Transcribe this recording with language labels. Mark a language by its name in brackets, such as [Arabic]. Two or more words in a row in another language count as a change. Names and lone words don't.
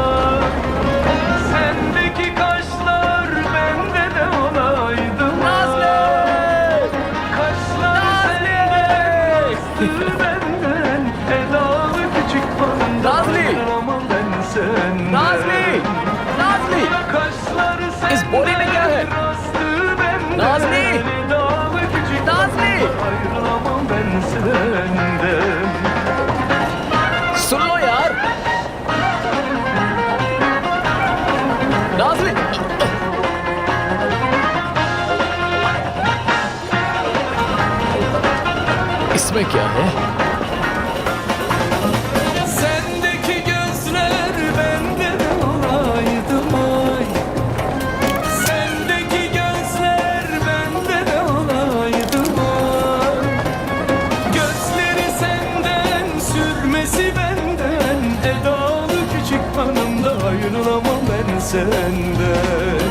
[Turkish] Sendeki kaşlar bende de olaydı mı? Kaşlar senden, üstü benden, edalı küçük Nazlı! bana ama ben senden. नाज़ली, Kaşlar [Hindi] इस बोरी में क्या है? [Turkish] senden, üstü benden, Nazlı! edalı küçük नाज़ली, ayrılamam ben senden. [Hindi] सुन लो यार। नाज़ली, इसमें क्या है? [Turkish] Sendeki gözler bende de olaydı ay. Sendeki gözler bende de olaydı ay. Gözleri senden, sürmesi benden, edalı küçük hanım da ayrılamam ben senden.